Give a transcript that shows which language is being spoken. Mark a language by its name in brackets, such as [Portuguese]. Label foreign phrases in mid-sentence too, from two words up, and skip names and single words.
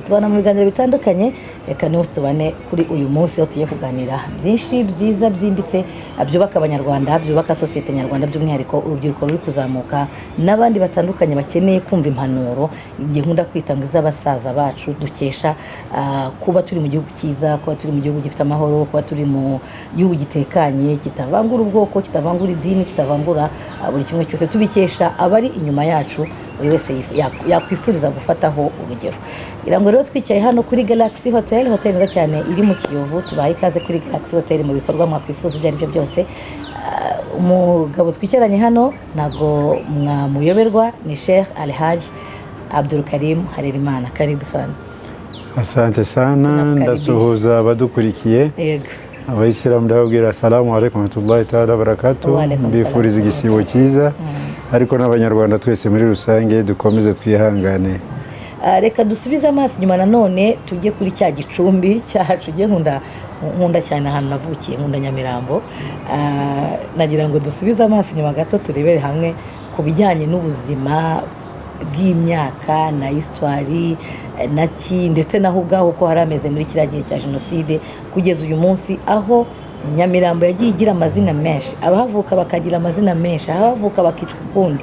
[Kinyarwanda] Tubana mu biganiro bitandukanye, reka niho tubane kuri uyu munsi aho tugiye kuganira byinshi byiza byimbitse byubaka abanyarwanda, byubaka societe nyarwanda, by'umwihariko urubyiruko ruri kuzamuka n'abandi batandukanye bakeneye kumva impanuro igihe nkunda kwitanga iz'abasaza bacu dukesha kuba turi mu gihugu cyiza, kuba turi mu gihugu gifite amahoro, kuba turi mu gihugu gitekanye kitavangura ubwoko, kitavangura idini, kitavangura buri kimwe cyose, tubikesha abari inyuma yacu buri wese yakwifuriza gufataho urugero. Irango rero twicaye hano kuri Galaxy Hotel nziza cyane iri mu Kiyovu. Tubaye ikaze kuri Galaxy Hotel mu bikorwa mwakwifuza ibyo ari byo byose. Umugabo twicaranye hano ntago mwamuyoberwa, ni Sheikh Alhaj Abdoul Karim Harerimana. [Swahili] Karibu sana. Asante sana, [Kinyarwanda] ndasuhuza abadukurikiye. Yego. Abayisilamu ndababwira [Arabic] السلام عليكم ورحمة الله تعالى وبركاته. [Kinyarwanda] Mbifuriza igisibo cyiza. Ariko n'abanyarwanda twese muri rusange dukomeze twihangane. Reka dusubize amaso nyuma nanone tujye kuri cya gicumbi cyacu. Ngiye nkunda cyane ahantu navukiye, nkunda Nyamirambo. Nagira ngo dusubize amaso nyuma gato turebere hamwe ku bijyanye n'ubuzima bw'imyaka na histoire naki ndetse naho ubwaho ko harameze muri kiriya gihe cya jenoside kugeza uyu munsi, aho Nyamirambo yagiye igira amazina menshi, abahavuka bakagira amazina menshi, abahavuka bakicwa ukundi.